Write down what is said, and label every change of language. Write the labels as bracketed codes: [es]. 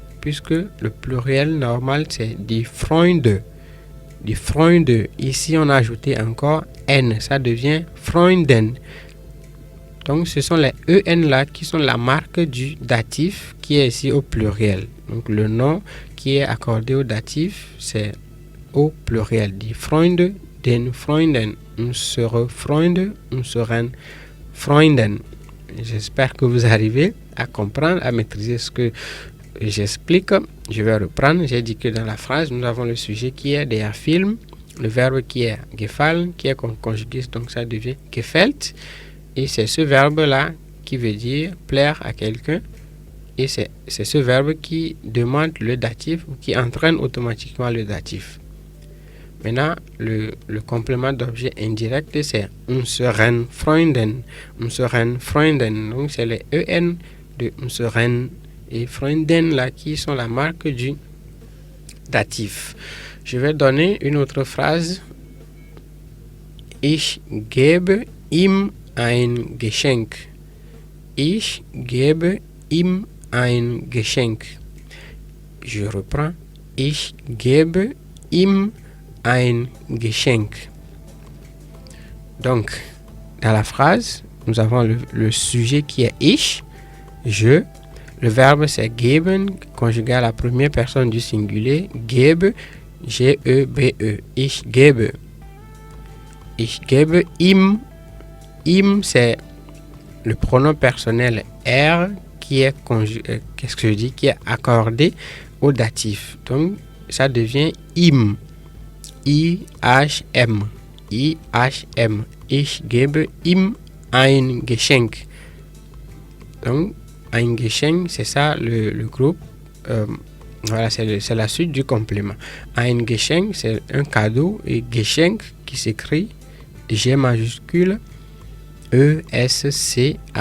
[fr] Puisque le pluriel normal, c'est [de] die Freunde. Die Freunde. [fr] Ici, on a ajouté encore N. Ça devient Freunden. Donc, ce sont les EN là qui sont la marque du datif qui est ici au pluriel. Donc, le nom qui est accordé au datif, c'est au pluriel. [de] Die Freunde, den Freunden. Unsere Freunde, unseren Freunden. [fr] J'espère que vous arrivez à comprendre, à maîtriser ce que j'explique. Je vais reprendre. J'ai dit que dans la phrase, nous avons le sujet qui est der Film, le verbe qui est gefallen, qui est conjugué, donc ça devient gefällt. Et c'est ce verbe-là qui veut dire plaire à quelqu'un. Et c'est ce verbe qui demande le datif ou qui entraîne automatiquement le datif. Maintenant, le complément d'objet indirect, c'est [de] unseren Freunden. Unseren Freunden. [fr] Donc, c'est les EN de unseren et Freunden là qui sont la marque du datif. Je vais donner une autre phrase. [de] Ich gebe ihm ein Geschenk. Ich gebe ihm ein Geschenk. [fr] Je reprends. [de] Ich gebe ihm ein Geschenk. [fr] Donc, dans la phrase, nous avons le sujet qui est ich, je. Le verbe c'est geben, conjugué à la première personne du singulier. [de] Gebe, G-E-B-E. Ich gebe. Ich gebe ihm. [fr] Ihm, c'est le pronom personnel er qui est qui est accordé au datif. Donc, ça devient im. I-H-M. I-H-M. [de] Ich gebe ihm ein Geschenk. [fr] Donc, ein Geschenk, c'est ça le groupe. Voilà, c'est la suite du complément. Ein Geschenk, c'est un cadeau. Et Geschenk qui s'écrit G majuscule E-S-C-H-E-N-K.